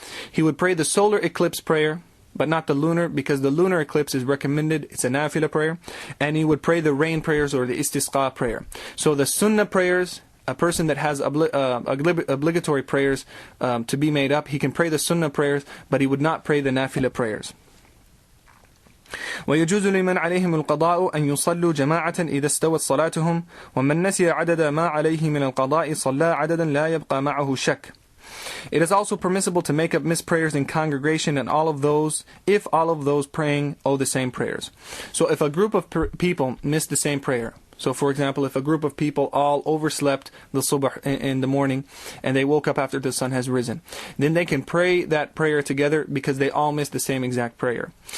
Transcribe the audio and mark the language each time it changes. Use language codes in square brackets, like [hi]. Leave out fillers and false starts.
[en] He would pray the solar eclipse prayer, but not the lunar, because the lunar eclipse is recommended, it's a nafila prayer. And he would pray the rain prayers or the istisqa prayer. So the sunnah prayers, a person that has obligatory prayers to be made up, he can pray the sunnah prayers, but he would not pray the nafila prayers. [ar] ويجوز لمن عليهم القضاء أن يصلوا جماعة إذا استوت صلاتهم ومن نسي عدد ما عليه من القضاء صلى عددا لا يبقى معه شك. [en] It is also permissible to make up missed prayers in congregation and if all of those praying owe the same prayers. So if a group of people miss the same prayer, so for example, if a group of people all overslept the subh in the morning and they woke up after the sun has risen, then they can pray that prayer together because they all missed the same exact prayer.